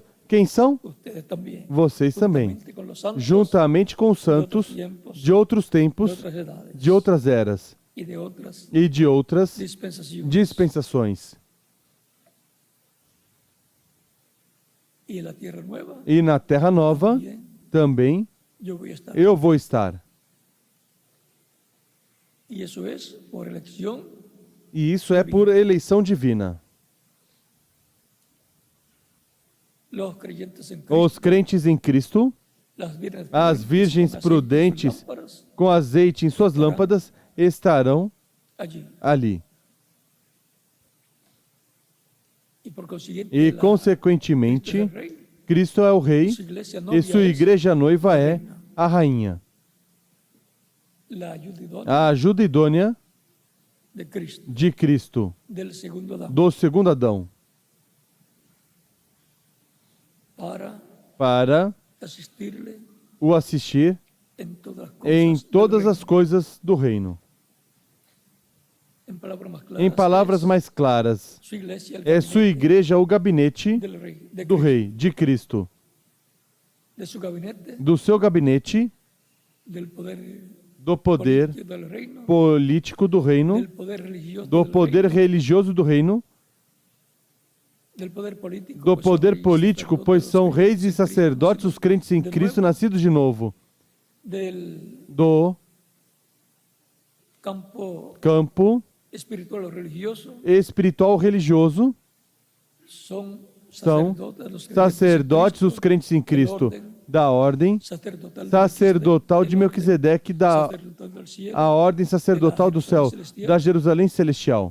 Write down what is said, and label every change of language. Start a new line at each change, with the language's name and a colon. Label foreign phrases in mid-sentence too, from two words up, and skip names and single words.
Portuguese: Quem são? Vocês também. Juntamente com os santos de outros tempos, de outras eras e de outras dispensações.
Spanish: y en la tierra nueva
Portuguese: e na terra nova
Spanish: también
Portuguese: também
Spanish: yo voy a estar.
Portuguese: eu vou estar.
Spanish: Y eso es por elección.
Portuguese: E isso é por eleição divina.
Spanish: Los creyentes en Cristo,
Portuguese: Os crentes em Cristo, as virgens
Spanish: con aceite en sus
Portuguese: prudentes,
Spanish: lámparas,
Portuguese: com azeite em suas lâmpadas, estarão
Spanish: allí.
Portuguese: ali.
Spanish: Y por consiguiente,
Portuguese: E,
Spanish: Cristo
Portuguese: consequentemente,
Spanish: es el rey,
Portuguese: Cristo é o rei
Spanish: su iglesia
Portuguese: e
Spanish: novia
Portuguese: sua
Spanish: es
Portuguese: igreja noiva é a rainha.
Spanish: la ayuda idónea
Portuguese: A ajuda idônea
Spanish: de Cristo,
Portuguese: de Cristo,
Spanish: del segundo Adán,
Portuguese: do segundo Adão, para
Spanish: asistirle
Portuguese: o assistir
Spanish: en todas las cosas.
Portuguese: em
Spanish: del
Portuguese: todas
Spanish: reino.
Portuguese: as coisas do reino.
Spanish: En palabras más claras,
Portuguese: Em palavras
Spanish: es
Portuguese: mais claras,
Spanish: su iglesia el
Portuguese: é sua
Spanish: gabinete
Portuguese: igreja o gabinete
Spanish: del rey, de
Portuguese: do
Spanish: Cristo,
Portuguese: rei, de Cristo,
Spanish: de su gabinete,
Portuguese: do seu gabinete,
Spanish: del poder
Portuguese: do poder
Spanish: político del reino,
Portuguese: político do reino,
Spanish: del poder religioso
Portuguese: do
Spanish: del
Portuguese: poder
Spanish: reino,
Portuguese: religioso do reino,
Spanish: del poder político,
Portuguese: do
Spanish: pues son
Portuguese: poder
Spanish: reyes y
Portuguese: político,
Spanish: sacerdotes
Portuguese: pois
Spanish: los
Portuguese: são
Spanish: creyentes
Portuguese: reis e
Spanish: en Cristo,
Portuguese: sacerdotes os crentes em
Spanish: de
Portuguese: Cristo
Spanish: nuevo,
Portuguese: nascidos de novo,
Spanish: del
Portuguese: do
Spanish: campo
Portuguese: campo
Spanish: espiritual o religioso,
Portuguese: espiritual religioso,
Spanish: son
Portuguese: são sacerdotes os crentes em Cristo, da ordem sacerdotal de Melquisedeque, da a ordem sacerdotal do céu, da Jerusalém celestial.